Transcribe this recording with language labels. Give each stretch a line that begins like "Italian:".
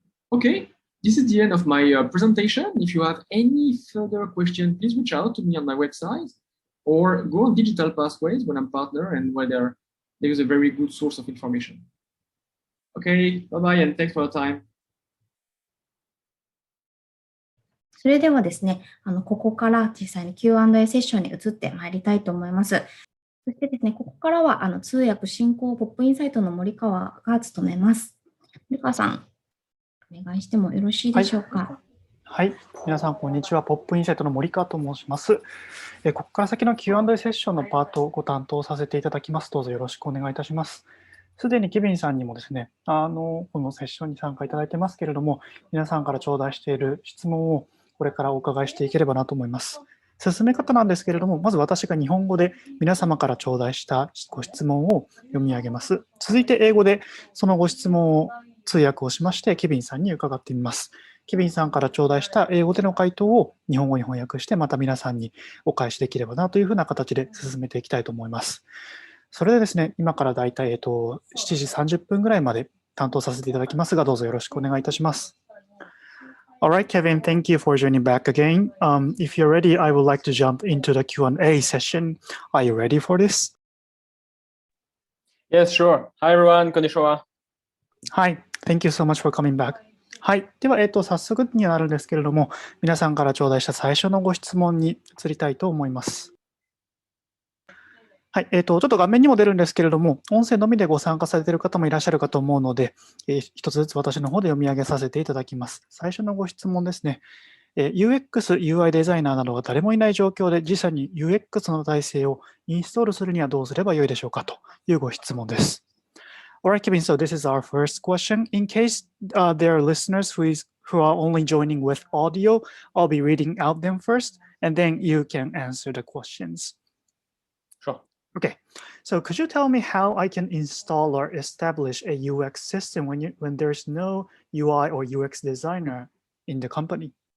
English: Okay, this is the end of my presentation. If you have any further questions, please reach out to me on my website or go on Digital Pathways when I'm partner and where there is a very good source of information. Okay, bye-bye and thanks for your time.
Japanese: それではですね、ここから実際に Q&A セッションに移ってまいりたいと思います。そしてですね、ここからは通訳進行ポップインサイトの森川が務めます。森川さん、お願いしてもよろしいでしょうか。はい、皆さんこんにちは。ポップインサイトの森川と申します。ここから先の Q&A セッションのパートをご担当させていただきます。どうぞよろしくお願いいたします。すでにケビンさんにもですね、このセッションに参加いただいてますけれども、皆さんから頂戴している質問をこれからお伺いしていければなと思います。進め方なんですけれども、まず私が日本語で皆様から頂戴したご質問を読み上げます。続いて英語でそのご質問を通訳をしまして、ケビンさんに伺ってみます。ケビンさんから頂戴した英語での回答を日本語に翻訳して、また皆さんにお返しできればなというふうな形で進めていきたいと思います。それでですね、今からだいたい7時30分ぐらいまで担当させていただきますが、どうぞよろしくお願いいたします。
English: All right, Kevin, thank you for joining back again. If you're ready, I would like to jump into the Q&A session. Are you ready for this? Yes, sure. Hi, everyone. Konnichiwa. Hi, thank you so much for coming back.
Japanese: はい。では、早速になるんですけれども、皆さんから頂戴した最初のご質問に移りたいと思います。はい。ちょっと画面にも出るんですけれども、音声のみでご参加されている方もいらっしゃるかと思うので、一つずつ私の方で読み上げさせていただきます。最初のご質問ですね。UX、UI デザイナーなどが誰もいない状況で自社に UX の体制をインストールするにはどうすればよいでしょうかというご質問です。
English: All right, Kévin, so this is our first question. In case there are listeners who are only joining with audio, I'll be reading out them first, and then you can answer the questions. Sure. Okay, so could you tell me how I can install or establish a UX system when there's no UI or UX designer in the company?